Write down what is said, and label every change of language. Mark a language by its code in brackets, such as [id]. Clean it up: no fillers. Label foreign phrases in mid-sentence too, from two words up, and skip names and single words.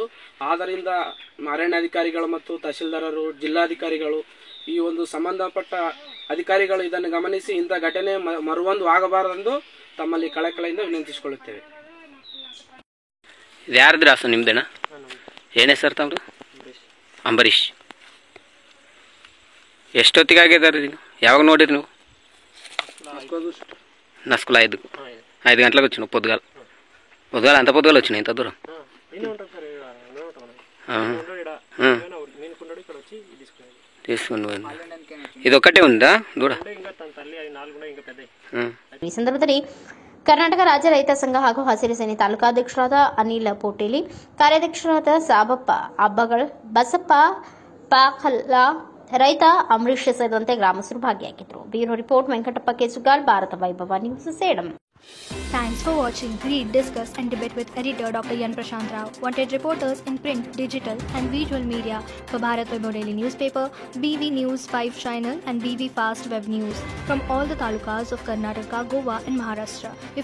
[kn] ಆದ್ದರಿಂದ ಅರಣ್ಯಾಧಿಕಾರಿಗಳು ಮತ್ತು ತಹಸೀಲ್ದಾರರು, ಜಿಲ್ಲಾಧಿಕಾರಿಗಳು ಈ ಒಂದು ಸಂಬಂಧಪಟ್ಟ ಅಧಿಕಾರಿಗಳು ಇದನ್ನು ಗಮನಿಸಿ ಇಂಥ ಘಟನೆ ಮರುವೊಂದು ಆಗಬಾರದೆಂದು ತಮ್ಮಲ್ಲಿ ಕಳಕಳಿಯಿಂದ ವಿನಂತಿಸಿಕೊಳ್ಳುತ್ತೇವೆ. ಇದು ಯಾರದ್ರ ಹಸು? ನಿಮ್ದೇನಾ? ಏನೇ ಸರ್ ತಮ್ಮ? ಅಂಬರೀಶ್. ಎಷ್ಟೊತ್ತಿಗೆ ಆಗಿದ್ದಾರೆ? ಯಾವಾಗ ನೋಡಿರಿ ನೀವು? [te] నస్కుల 5 గంటలకు వచ్చినావు. పొద్దుగాల అంత పొద్దుగాల వచ్చినాయి ఇంత దూరం? తీసుకుని ఇది ఒక్కటే ఉందా దూడ? [kn] ಈ ಸಂದರ್ಭದಲ್ಲಿ ಕರ್ನಾಟಕ ರಾಜ್ಯ ರೈತ ಸಂಘ ಹಾಗೂ ಹಸಿರು ಸೇನೆ ತಾಲೂಕಾಧ್ಯಕ್ಷರಾದ ಅನಿಲ್ ಪೋಟೇಲಿ, ಕಾರ್ಯಾಧ್ಯಕ್ಷರಾದ ಸಾಬಪ್ಪ ಅಬ್ಬಗಳ್, ಬಸಪ್ಪ ಪಾಕಲ, ರೈತ ಅಂಬರೀಶ್ ಸೇರಿದಂತೆ ಗ್ರಾಮಸ್ಥರು ಭಾಗಿಯಾಗಿದ್ದರು. [en] bureau report [kn] ವೆಂಕಟಪ್ಪ ಕೆಸುಗಾಲ್, ಭಾರತ ವೈಭವ ನ್ಯೂಸ್, ಸೇಡಂ. [en] Thanks for watching. Read, discuss and debate with editor Dr. Yan Prashant Rao. Wanted reporters in print, digital and visual media for Bharat Vaibhav Daily Newspaper, BV News 5 Channel and BV Fast Web News from all the talukas of Karnataka, Goa and Maharashtra.